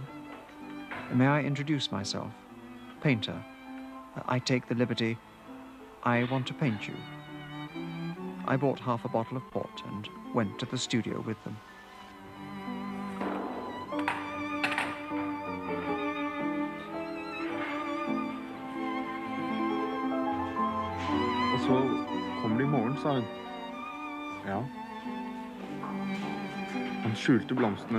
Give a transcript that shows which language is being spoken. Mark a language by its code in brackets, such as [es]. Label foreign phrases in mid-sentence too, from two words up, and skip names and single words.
[en] May I introduce myself? Painter. I take the liberty, I want to paint you. I bought half a bottle of port and went to the studio with them. [no] Så kommer det i morgen, sa hun. Ja. Han skjulte blomstene.